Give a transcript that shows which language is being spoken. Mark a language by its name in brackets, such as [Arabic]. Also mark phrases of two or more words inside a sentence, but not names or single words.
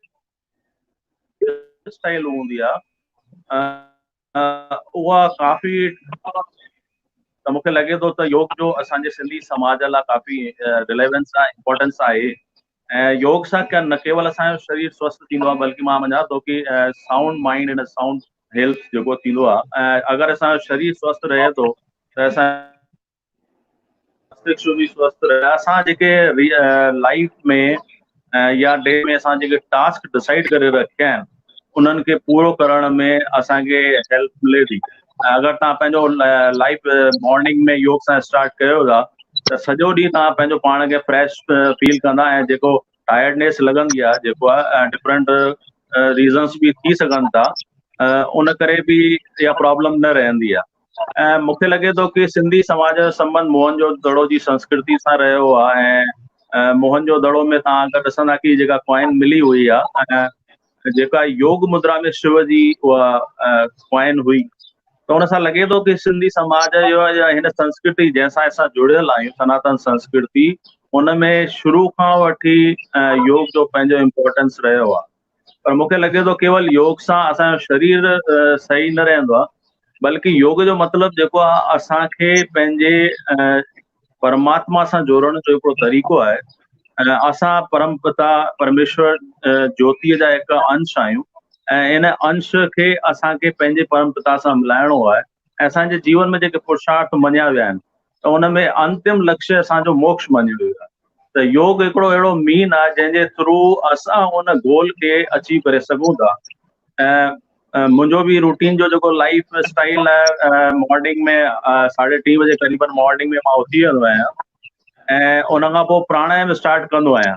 [Sindhi] स्टाइल हूंदी आहे उहा काफ़ी त मूंखे लॻे थो त योग जो असांजे सिंधी समाज लाइ काफ़ी रिलेवेंस आहे इम्पोर्टेंस आहे ऐं योग सां न केवल असांजो शरीर स्वस्थ थींदो आहे बल्कि मां मञा थो कि [English] sound mind and sound health [Sindhi] जेको थींदो आहे ऐं अगरि असांजो शरीर स्वस्थ रहे थो त असां मस्तिष्क बि स्वस्थ रहे असां जेके लाइफ में या डे में असां जेके [English] task decide [Sindhi] करे रखिया आहिनि उन्हनि खे पूरो करण में असांखे हेल्प मिले थी अगरि तव्हां पंहिंजो लाइफ मॉर्निंग में योग सां स्टार्ट कयो था त सॼो ॾींहुं तव्हां पंहिंजो पाण खे [English] fresh feel [Sindhi] कंदा ऐं जेको टायर्डनेस लॻंदी आहे जेको आहे [English] different reasons [Sindhi] बि थी सघनि था उन करे बि इहा प्रॉब्लम न रहंदी आहे ऐं मूंखे लॻे थो कि सिंधी समाज जो संबंध मोहन जो दड़ो जी संस्कृति सां रहियो आहे ऐं मोहन जो दड़ो में तव्हां अगरि ॾिसंदा कि जेका कॉइन मिली हुई आहे ऐं जेका योग मुद्रा में शिव जी उहा कॉइन हुई त हुन सां लॻे थो कि सिंधी समाज जो हिन संस्कृति जंहिंसां असां जुड़ियल आहियूं सनातन संस्कृति उन में शुरू खां वठी योग जो पंहिंजो इम्पोर्टेंस रहियो आहे पर मूंखे लॻे थो केवल योग सां असांजो शरीर सही न रहंदो आहे बल्कि योग जो मतिलबु जेको आहे असांखे पंहिंजे परमात्मा सां जोड़ण जो हिकिड़ो तरीक़ो आहे असां परम पिता परमेश्वर ज्योतिअ जा हिकु अंश आहियूं ऐं इन अंश खे असांखे पंहिंजे परम पिता सां मिलाइणो आहे ऐं असांजे जीवन में जेके पुरुषार्थ मञिया विया आहिनि त उन में अंतिम लक्ष्य असांजो मोक्ष मञियो वियो आहे त योग हिकिड़ो अहिड़ो मीन आहे जंहिंजे थ्रू असां उन गोल खे अचीव करे सघूं था ऐं मुंहिंजो बि रूटीन जो जेको [English] life style [Sindhi] आहे मॉर्निंग में 3:30 बजे क़रीबन मॉर्निंग में मां उथी वेंदो आहियां ऐं उन खां पोइ प्राणायाम स्टार्ट कंदो आहियां